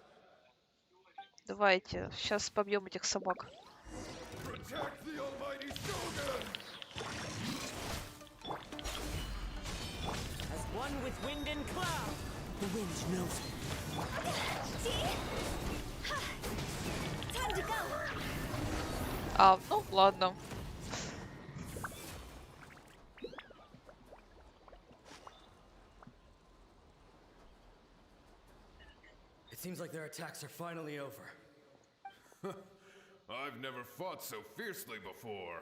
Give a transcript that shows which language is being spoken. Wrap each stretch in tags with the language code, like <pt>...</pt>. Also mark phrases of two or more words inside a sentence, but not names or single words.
<ru>Давайте, сейчас побьем этих собак.</ru> <en>Protect the Almighty Shogun! As one with wind and cloud. The wind knows. Time to go!</en> <ru>А, ну ладно.</ru> <en>It seems like their attacks are finally over. I've never fought so fiercely before.</en>